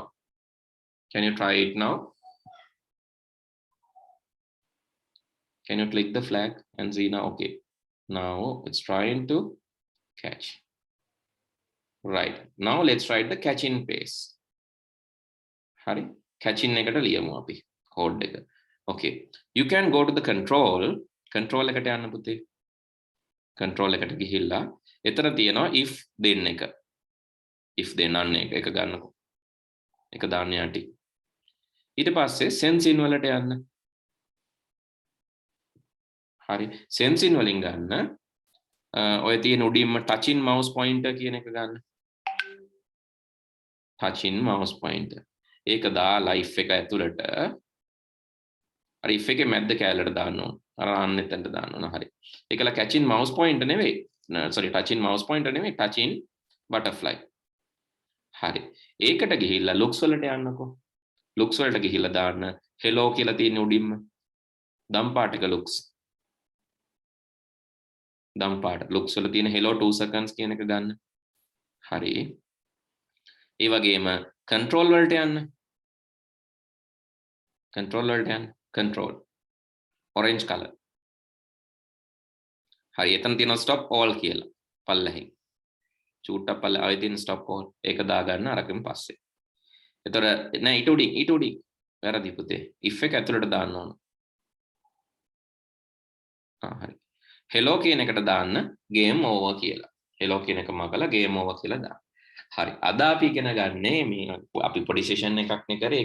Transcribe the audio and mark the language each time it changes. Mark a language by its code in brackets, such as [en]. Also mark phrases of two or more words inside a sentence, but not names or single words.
[en] Can you try it now? Can you click the flag and see now? Okay, now it's trying to catch. Right, now let's write the catching pace. [si] Hari, catching eකට ලියමු අපි code එක. [en] Okay, you can go to the control [si] එකට යන්න පුතේ. control එකට ගිහිල්ලා එතන තියෙනවා [en] if then [si] එක. [en] if then [si] අන්න එක ගන්නකො. එක දාන්න යටි. ඊට පස්සේ [en] sense in [si] වලට යන්න. හරි, [en] sense in [si] වලින් ගන්න ඔය තියෙන උඩින්ම [en] touching mouse pointer [si] කියන එක ගන්න. [en] touching mouse pointer. [si] ඒක දාලා if එක ඇතුළට අර if එකේ මැද්ද කැලලට දාන්න ඕන. අර අන්න එතනට දාන්න ඕන. හරි. ඒකලා [en] catching mouse pointer [si] නෙවෙයි. [en] sorry touching mouse pointer නෙවෙයි touching butterfly. [si] හරි. ඒකට ගිහිල්ලා looks වලට යන්නකෝ. looks වලට ගිහිල්ලා දාන්න hello කියලා තියෙන උඩින්ම. දම් පාටක looks. දම් පාට looks වල තියෙන [en] hello 2 seconds [si] කියන එක ගන්න. හරි. ඒ වගේම control වලට යන්න. control වලට යන්න. control. [en] orange color. හරි. [si] එතන තියෙන [en] stop all [si] කියලා. පල්ලෙහින්. චූට්ටක් පල්ල ආයෙ තියෙන [en] stop all. [si] ඒක දාගන්න අරකින් පස්සේ. එතකොට නෑ ඊට උඩින්. වැරදි පුතේ. if එක ඇතුළට දාන්න ඕන. හරි. hello කියන එකට දාන්න [en] game over [si] කියලා. hello කියන එක මගලා [en] game over [si] කියලා දාන්න. හරි. අද අපි ඉගෙන ගන්නේ මේ අපි පොඩි session එකක් නේ කරේ.